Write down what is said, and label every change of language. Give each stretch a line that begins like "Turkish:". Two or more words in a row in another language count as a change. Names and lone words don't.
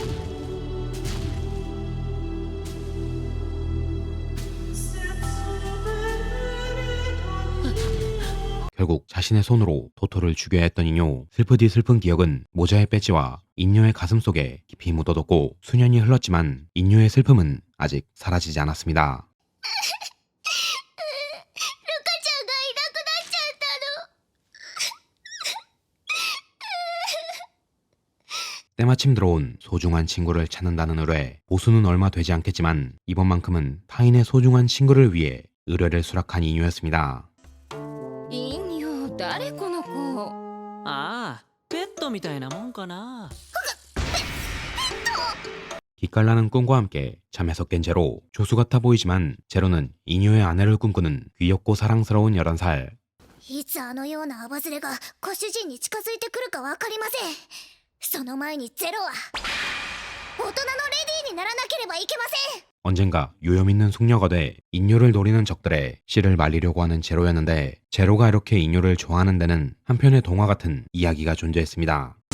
Korean: 결국 자신의 손으로 토토를 죽여야 했던 인요. 슬프디 슬픈 기억은 모자의 배지와 인요의 가슴 속에 깊이 묻어뒀고 수년이 흘렀지만 인요의 슬픔은 아직 사라지지 않았습니다.
Japanese: ルカちゃんがいなくなっちゃったの。
Korean: 때마침 들어온 소중한 친구를 찾는다는 의뢰. 보수는 얼마 되지 않겠지만 이번만큼은 타인의 소중한 친구를 위해 의뢰를 수락한 인요였습니다.
Japanese: いいよ、誰この子。ああペットみたいなもんかな。
Korean: 기깔나는 꿈과 함께 잠에서 깬 제로. 조수 같아 보이지만 제로는 인요의 아내를 꿈꾸는 귀엽고 사랑스러운 11살.
Japanese: いつあのようなアバズレがご主人に近づいてくるかわかりません。その前にゼロは大人のレディーにならなければいけません。
Korean: 언젠가 요염있는 숙녀가 돼 인요를 노리는 적들의 씨를 말리려고 하는 제로였는데 제로가 이렇게 인요를 좋아하는 데는 한편의 동화 같은 이야기가 존재했습니다.